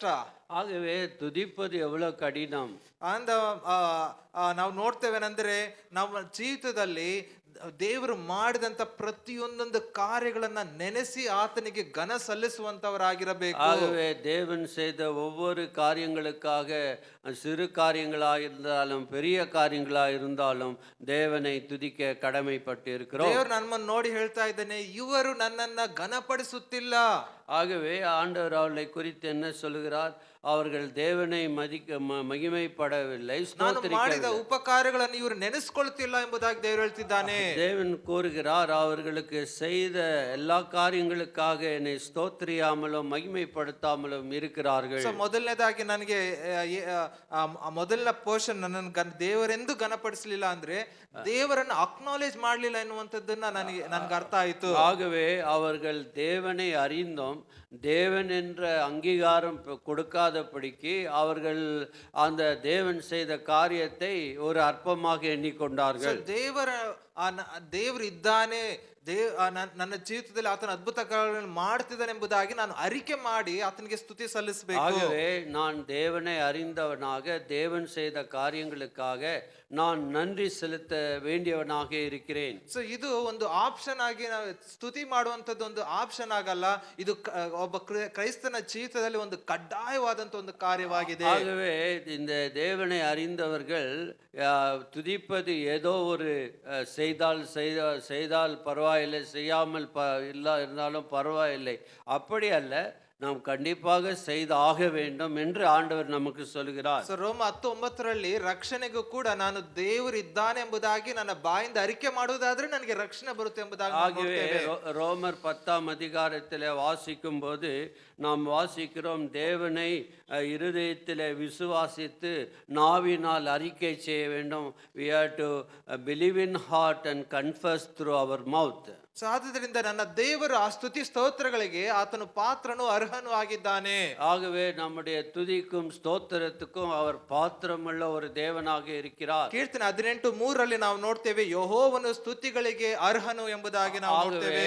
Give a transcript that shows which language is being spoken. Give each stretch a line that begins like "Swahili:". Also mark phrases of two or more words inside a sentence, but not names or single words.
Tamil: ஆகவே துதிப்பது எவ்வளவு கடினம்.
Kannada: ಅಂದ ನಾವು ನೋಡ್ತೇವೇನಂದ್ರೆ ನಮ್ಮ ಜೀವಿತದಲ್ಲಿ ದೇವರು ಮಾಡಿದಂತ ಪ್ರತಿಯೊಂದೊಂದು ಕಾರ್ಯಗಳನ್ನ ನೆನೆಸಿ ಆತನಿಗೆ ಘನ ಸಲ್ಲಿಸುವಂತವರಾಗಿರಬೇಕು.
Tamil: ஆகவே தேவன் செய்த ஒவ்வொரு காரியங்களுக்காக, சிறு காரியங்களாக இருந்தாலும் பெரிய காரியங்களாக இருந்தாலும் தேவனை துதிக்க கடமைப்பட்டு இருக்கிறோம்.
Kannada: ದೇವರು ನಮ್ಮನ್ನು ನೋಡಿ ಹೇಳ್ತಾ ಇದ್ದಾನೆ, ಇವರು ನನ್ನನ್ನ ಘನಪಡಿಸುತ್ತಿಲ್ಲ.
Tamil: ஆகவே ஆண்டவர் அவர்களை குறித்து என்ன சொல்லுகிறார்? அவர்கள் தேவனை மகிமைப்படவில்லை,
Kannada: ನಾನು ಮಾಡಿದ
Tamil: ஸ்தோத்திரிக்கவில்லை.
Kannada: ಉಪಕಾರಗಳನ್ನು ಇವರು ನೆನೆಸ್ಕೊಳ್ತಿಲ್ಲ ಎಂಬುದಾಗಿ ದೇವರು ಹೇಳ್ತಿದ್ದಾನೆ.
Tamil: தேவன் கூறுகிறார், அவர்களுக்கு செய்த எல்லா காரியங்களுக்காக என்னை ஸ்தோத்திரியாமலும் மகிமைப்படுத்தாமலும் இருக்கிறார்கள்.
Kannada: ಸೊ ಮೊದಲನೇದಾಗಿ ನನಗೆ ಮೊದಲನೇ ಪೋರ್ಷನ್ ನನ್ನ ದೇವರೆಂದು ಘನಪಡಿಸಲಿಲ್ಲ ಅಂದ್ರೆ ದೇವರನ್ನು ಅಕ್ನಾಲೇಜ್ ಮಾಡಲಿಲ್ಲ ಎನ್ನುವಂಥದ್ದನ್ನ ನನ್ಗೆ ಅರ್ಥ ಆಯ್ತು.
Tamil: ஆகவே அவர்கள் தேவனை அறிந்தோம், தேவன் என்ற அங்கீகாரம் கொடுக்காதபடிக்கு அவர்கள் அந்த தேவன் செய்த காரியத்தை ஒரு அற்பமாக எண்ணிக்கொண்டார்கள்.
Kannada: ದೇವರು ಇದ್ದಾನೆ, ನನ್ನ ಜೀವಿತದಲ್ಲಿ ಆತನ ಅದ್ಭುತ ಕಾರ್ಯಗಳನ್ನು ಮಾಡ್ತಿದ್ದಾನೆ ಎಂಬುದಾಗಿ ನಾನು ಅರಿಕೆ ಮಾಡಿ ಆತನಿಗೆ ಸ್ತುತಿ ಸಲ್ಲಿಸಬೇಕು.
Tamil: ஆகவே நான் தேவனை அறிந்தவனாக, தேவன் செய்த காரியங்களுக்காக நான் நன்றி செலுத்த வேண்டியவனாக இருக்கிறேன்.
Kannada: ಸೊ ಇದು ಒಂದು ಆಪ್ಷನ್ ಆಗಿ ನಾವು ಸ್ತುತಿ ಮಾಡುವಂತದ್ದು ಒಂದು ಆಪ್ಷನ್ ಆಗಲ್ಲ, ಇದು ಒಬ್ಬ ಕ್ರೈಸ್ತನ ಜೀವಿತದಲ್ಲಿ ಒಂದು ಕಡ್ಡಾಯವಾದಂತ ಒಂದು ಕಾರ್ಯವಾಗಿದೆ.
Tamil: ஆகவே இந்த தேவனை அறிந்தவர்கள் துதிப்பது ஏதோ ஒரு செய்தால் பரவாயில்லை, செய்யாமல் இருந்தாலும் பரவாயில்லை, அப்படி அல்ல, நாம் கண்டிப்பாக செய்து ஆக வேண்டும் என்று ஆண்டவர் நமக்கு சொல்கிறார்.
Kannada: ಸೊ ರೋಮ 10:9 ರಕ್ಷಣೆಗೂ ಕೂಡ ನಾನು ದೇವರು ಇದ್ದಾನೆ ಎಂಬುದಾಗಿ ನನ್ನ ಬಾಯಿಂದ ಅರಿಕೆ ಮಾಡುವುದಾದ್ರೆ ನನಗೆ ರಕ್ಷಣೆ ಬರುತ್ತೆ ಎಂಬುದಾಗಿ
Tamil: ஆகவே ரோமர் 10ஆம் அதிகாரத்தில் வாசிக்கும் போது நாம் வாசிக்கிறோம், தேவனை இருதயத்தில் விசுவாசித்து நாவினால் அறிக்கை செய்ய வேண்டும்.
English: we have to believe in heart and confess through our mouth.
Kannada: ಸೊ ಆದುದರಿಂದ ನನ್ನ ದೇವರು ಆ ಸ್ತುತಿ ಸ್ತೋತ್ರಗಳಿಗೆ ಆತನು ಪಾತ್ರನು ಅರ್ಹನು ಆಗಿದ್ದಾನೆ.
Tamil: ஆகவே நம்முடைய துதிக்கும் ஸ்தோத்திரத்துக்கும் அவர் பாத்திரமுள்ள ஒரு தேவனாக இருக்கிறார்.
Kannada: ಕೀರ್ತನೆ 18:3 ನಾವು ನೋಡ್ತೇವೆ, ಯೆಹೋವನು ಸ್ತುತಿಗಳಿಗೆ ಅರ್ಹನು ಎಂಬುದಾಗಿ ನಾವು ನೋಡ್ತೇವೆ.